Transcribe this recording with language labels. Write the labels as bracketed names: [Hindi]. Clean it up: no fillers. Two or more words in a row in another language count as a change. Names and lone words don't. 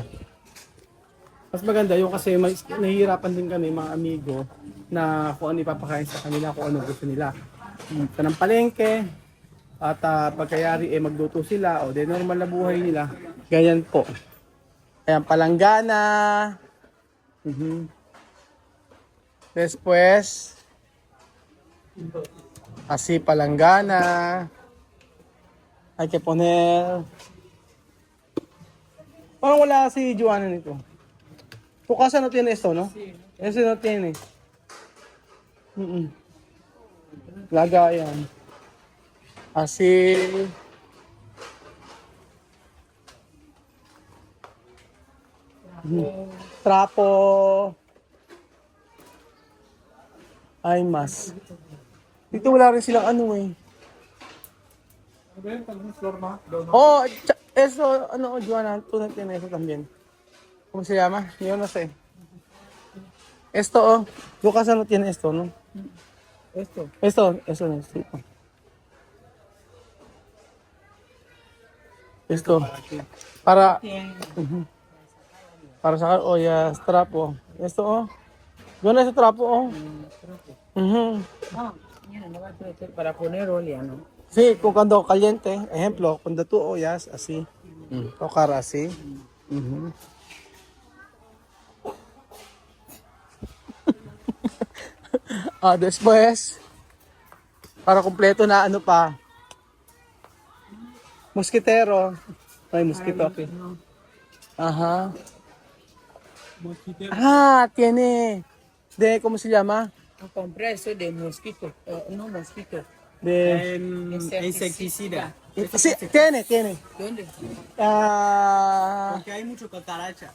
[Filipino] Mas maganda yung kasi nahihirapan din kami mga amigo na kung ano ipapakain sa kanila, kung ano gusto nila. Ito ng palengke at pagkayari magluto sila o de normal na buhay nila. Ganyan po. Ayan, palanggana. [Spanish] Después, así palanggana. Hay que poner... [Filipino] Parang wala si Joanna nito. [Spanish] Tu casa no tiene esto, ¿no? Sí. Ese no tiene. [Filipino] Lagayan. [Spanish] Así. Trapo. [Filipino] Ay, mas. Dito wala rin silang ano eh. [Spanish] Oh, eso, ano, Joanna, tú no tienes eso también. ¿Cómo se llama? Yo no sé. Esto, oh. Tu casa no tiene esto, ¿no? Eso necesito. Esto. Para sacar ollas, trapo. Esto, oh. Yo no ese trapo, oh. Para poner olea, ¿no? Sí, cuando caliente, ejemplo, cuando tú ollas, así. Tocar así. Después, para kompleto [Filipino] na ano pa, [Spanish] mosquitero. Ay, mosquito. Okay. Ajá. Tiene, ¿cómo se llama? Compré eso de mosquito, no mosquito. De Insecticida. sí, tiene. ¿Dónde? Porque hay mucho cucaracha.